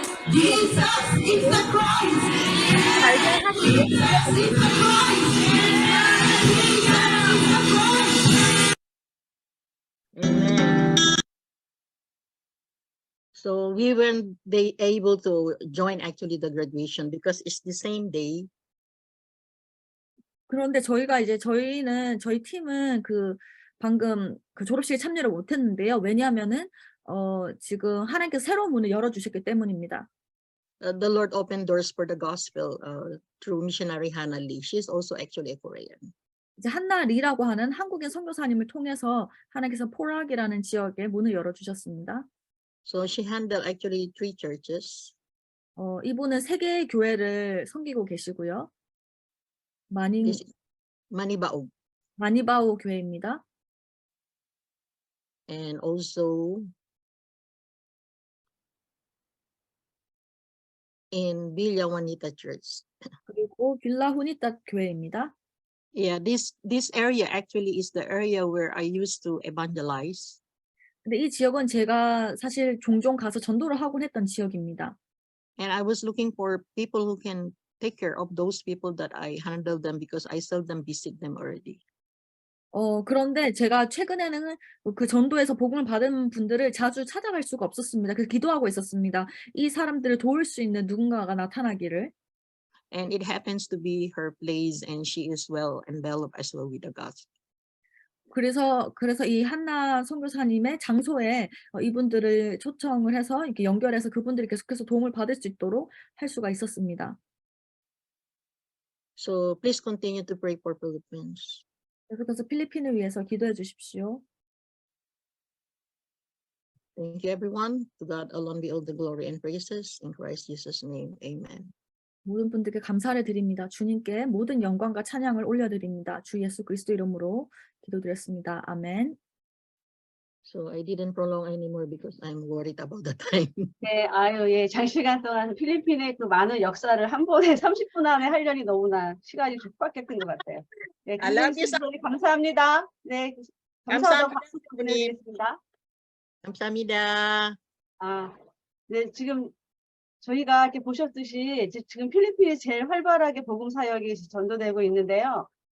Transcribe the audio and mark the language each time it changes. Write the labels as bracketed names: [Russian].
[English] Jesus is the Christ. Jesus is the Christ. Jesus is the Christ. Amen. So we weren't able to join actually the graduation because it's the same day. [Korean] 그런데 저희가 이제 저희 팀은 방금 졸업식에 참여를 못했는데요. 왜냐하면은 지금 하나님께서 새로운 문을 열어주셨기 때문입니다. [English] The Lord opened doors for the gospel through missionary Hannah Lee. She's also actually a Korean. [Korean] 이제 한나 리라고 하는 한국인 선교사님을 통해서 하나님께서 포락이라는 지역에 문을 열어주셨습니다. [English] So she handled actually 3 churches. [Korean] 이분은 3개의 교회를 섬기고 계시고요. [English] This is Manibaog [Korean] 마니바오 교회입니다. [English] and also in Villa Juanita Church. [Korean] 그리고 빌라 후니타 교회입니다. [English] Yeah, this area actually is the area where I used to evangelize. [Korean] 근데 이 지역은 제가 사실 종종 가서 전도를 하곤 했던 지역입니다. [English] And I was looking for people who can take care of those people that I handle them because I seldom visit them already. [Korean] 그런데 제가 최근에는 그 전도에서 복음을 받은 분들을 자주 찾아갈 수가 없었습니다. 그래서 기도하고 있었습니다. 이 사람들을 도울 수 있는 누군가가 나타나기를. [English] And it happens to be her place and she is well enveloped as well with the gospel. [Korean] 그래서 이 한나 선교사님의 장소에 이분들을 초청을 해서 이렇게 연결해서 그분들이 계속해서 도움을 받을 수 있도록 할 수가 있었습니다. [English] So please continue to pray for Philippines. [Korean] 계속해서 필리핀을 위해서 기도해 주십시오. [English] Thank you, everyone. To God alone be all the glory and praises. In Christ Jesus' name, amen. [Korean] 모든 분들께 감사를 드립니다. 주님께 모든 영광과 찬양을 올려드립니다. 주 예수 그리스도 이름으로 기도드렸습니다. 아멘. [English] So I didn't prolong anymore because I'm worried about the time. [Korean] 네, 예, 장시간 동안 필리핀의 그 많은 역사를 한 번에 30분 안에 하려니 너무나 시간이 족박했던 것 같아요. 네, [English] I love you, [Korean] 굉장히 감사합니다. 네, 감사하다고 감사합니다, 박수 보내드리겠습니다. 감사합니다. 네, 지금 저희가 이렇게 보셨듯이 지금 필리핀이 제일 활발하게 복음 사역이 전도되고 있는데요.